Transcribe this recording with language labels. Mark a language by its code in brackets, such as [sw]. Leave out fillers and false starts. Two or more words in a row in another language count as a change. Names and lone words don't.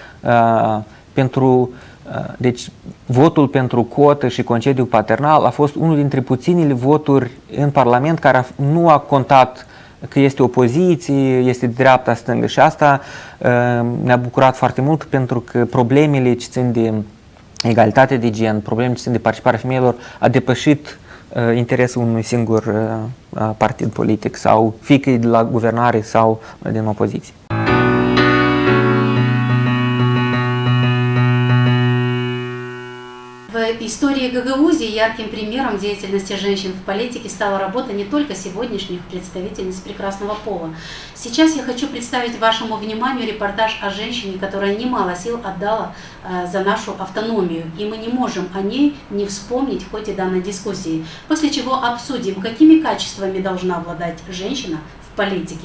[ro] deci votul pentru cotă și concediu paternal a fost unul dintre puținile voturi în Parlament care nu a contat că este opoziție, este dreapta, stângă, și asta ne-a bucurat foarte mult, pentru că problemele ce țin de egalitate de gen, problemele ce țin de participarea femeilor a depășit interesul unui singur partid politic, sau fie că e de la guvernare sau din opoziție. [ru] В истории Гагаузии ярким примером деятельности женщин в политике стала работа не только сегодняшних представительниц прекрасного пола. Сейчас я хочу представить вашему вниманию репортаж о женщине, которая немало сил отдала за нашу автономию, и мы не можем о ней не вспомнить в ходе данной дискуссии, после чего обсудим, какими качествами должна обладать женщина в политике.